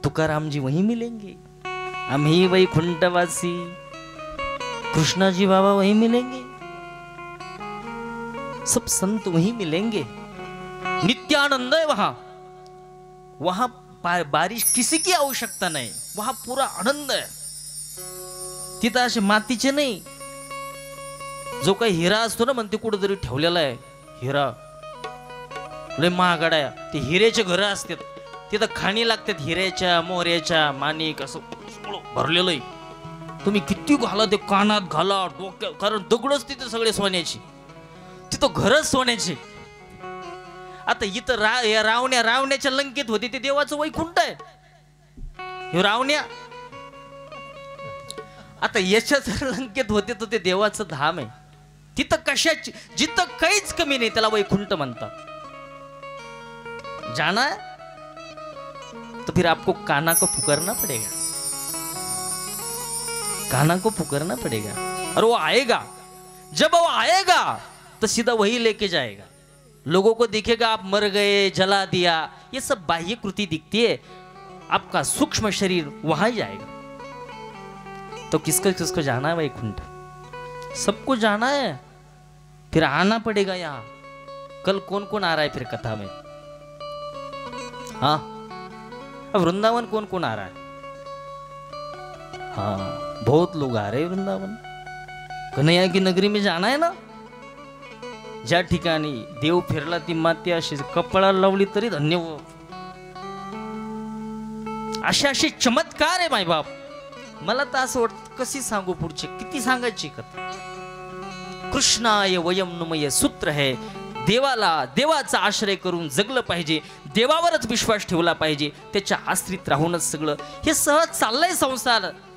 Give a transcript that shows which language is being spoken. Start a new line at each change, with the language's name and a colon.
Hindi: तुकाराम जी वहीं मिलेंगे, हम ही वैकुंठवासी। कृष्णा जी बाबा वहीं मिलेंगे, सब संत वहीं मिलेंगे। नित्यानंद है वहां, वहां बारिश किसी की आवश्यकता नाही, वहां पुरा आनंद आहे।
Marathi: तिथं असे मातीचे नाही, जो काही हिरा असतो ना म्हणते कुठेतरी ठेवलेला आहे हिरा, लय महागडा आहे, ते हिऱ्याचे घर असतात, तिथं खाणी लागतात हिऱ्याच्या मोऱ्याच्या, माणिक असं भरलेलं आहे। तुम्ही किती घाला, ते कानात घाला, डोक्यात, कारण दगडच तिथे सगळे सोन्याची, तिथं घरच सोन्याचे। आता इथं रावण्याच्या लंकेत होते ते देवाचं वैकुंठ आहे, हे रावण्या। आता याच्या जर लंकेत होते तर ते देवाचं धाम आहे, तिथं कशाची, जिथं काहीच कमी नाही त्याला वैकुंठ म्हणतात।
Hindi: जाना है तो फिर आपको काना को पुकारना पड़ेगा, काना को पुकारना पड़ेगा, और वो आएगा। जब वो आएगा तो सीधा वही लेके जाएगा। लोगों को दिखेगा आप मर गए, जला दिया, ये सब बाह्य कृति दिखती है, आपका सूक्ष्म शरीर वहां जाएगा। तो किसको किसको जाना है वैकुंठ? सबको जाना है, फिर आना पड़ेगा यहाँ। कल कौन कौन आ रहा है फिर कथा में? हाँ, अब वृंदावन कौन कौन आ रहा है? हाँ, बहुत लोग आ रहे हैं वृंदावन। कन्हैया की नगरी में जाना है ना,
Marathi: ज्या ठिकाणी देव फिरला ती माती अशी कपळा लावली तरी धन्य हो। असे असे चमत्कार आहे मायबाप। मला तर असं वाटतं कशी सांगू पुढचे, किती सांगायची कथा। कृष्णाय वयम नुमय सूत्र है, देवाला देवाचा आश्रय करून जगलं पाहिजे, देवावरच विश्वास ठेवला पाहिजे, त्याच्या आश्रित राहूनच सगळं हे सहज चाललंय संसार।